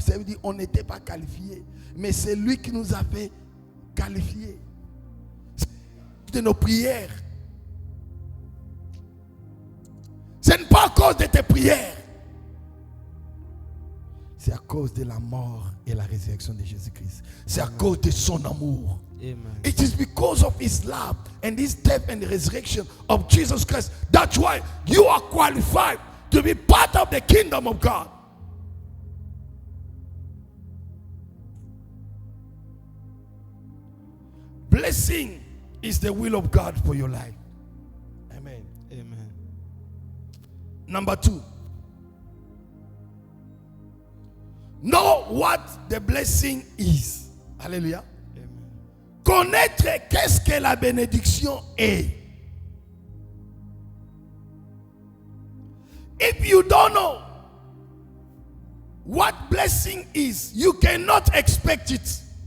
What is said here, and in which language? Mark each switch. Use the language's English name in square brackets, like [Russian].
[French] Ça veut dire qu'on n'était pas qualifiés. Mais c'est lui qui nous a fait qualifiés. C'est de nos prières. Ce n'est pas à cause de tes prières. C'est à cause de la mort et la résurrection de Jésus-Christ. C'est à cause de son amour. Amen. [English] It is because of his love and his death and the resurrection of Jesus Christ. That's why you are qualified to be part of the kingdom of God. Blessing is the will of God for your life. Amen. Amen. Number 2. Know what the blessing is. Alléluia. Amen. [French] Connaître qu'est-ce que la bénédiction est. [English] If you don't know what blessing is, you cannot expect it.